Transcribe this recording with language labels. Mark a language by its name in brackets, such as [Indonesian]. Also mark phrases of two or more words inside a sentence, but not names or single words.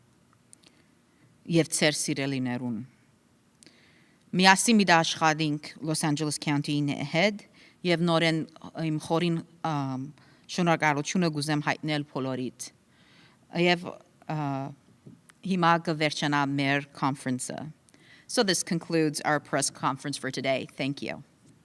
[Armenian] եւ ծեր սիրելիներուն Միասին մի աշխատենք Los Angeles County-ի հետ եւ նորեն իմ խորին շնորհակալությունը գուզեմ հայտնել բոլորիդ եւ հիմա կվերջանա մեր conference [English] So this concludes our press conference for today. Thank you.